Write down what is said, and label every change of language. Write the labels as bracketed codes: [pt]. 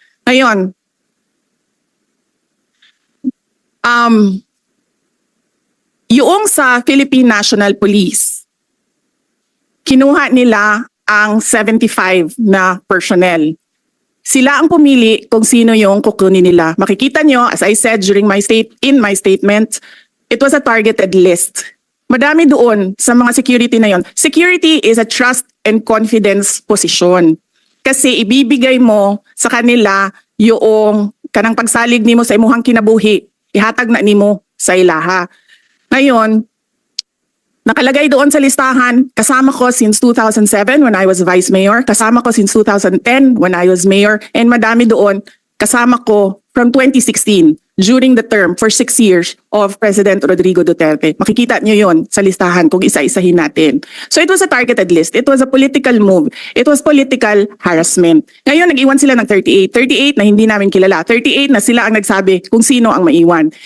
[tl] Ngayon, yung sa Philippine National Police, kinuha nila ang 75 na personnel. Sila ang pumili kung sino yung kukunin nila. Makikita nyo, [en] as I said during my statement, it was a targeted list. [tl] Madami doon sa mga security na yon. [en] Security is a trust and confidence position. [tl] Kasi ibibigay mo sa kanila yung [ceb] kanang pagsalig nimo sa imuhang kinabuhi. Ihatag na nimo sa ilaha. [tl] Ngayon, nakalagay doon sa listahan, [en] kasama ko since 2007 when I was Vice Mayor, kasama ko since 2010 when I was Mayor, and madami doon, kasama ko from 2016 during the term for 6 years of President Rodrigo Duterte. [tl] Makikita nyo yon sa listahan kung isa-isahin natin. [en] So it was a targeted list. It was a political move. It was political harassment. [tl] Ngayon, nag-iwan sila ng 38. 38 na hindi namin kilala. 38 na sila ang nagsabi kung sino ang maiwan.